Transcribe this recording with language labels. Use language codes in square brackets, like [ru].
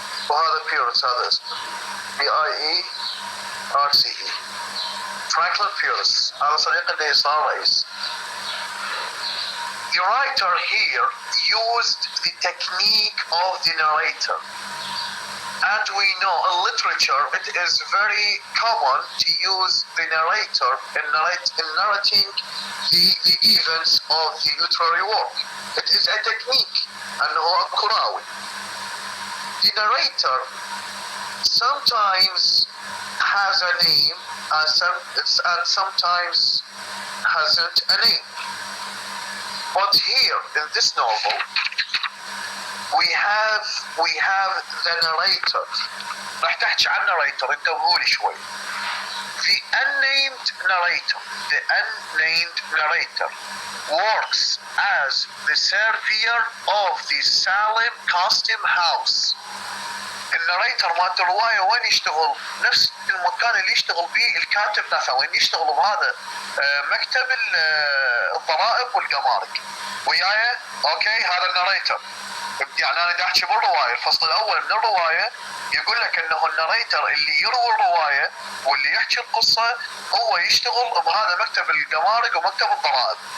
[ar] وهذا بيرس هذا اسمه. [en] PIERCE. [ar] فرانكلين بيرس هذا صديق اللي صار رئيس. [en] The writer here used the technique of the narrator And we know in literature it is very common to use the narrator in narrating the events of the literary work. It is a technique [ar] أنه القراوي. [en] The narrator sometimes has a name and sometimes hasn't a name. But here in this novel we have the narrator. [ar] راح تحكي عن narrator انتبهوا لي شوي. [en] The unnamed narrator works as the surveyor of the Salem custom house. [ar] الناريتر مالت الرواية وين يشتغل؟ نفس المكان اللي يشتغل به الكاتب نفسه، وين يشتغل بهذا مكتب الضرائب والجمارك. وياي؟ اوكي هذا الناريتر. يعني انا دا احكي بالرواية، الفصل الاول من الرواية يقول لك انه الناريتر اللي يروي الرواية واللي يحكي القصة هو يشتغل بهذا مكتب الجمارك ومكتب الضرائب.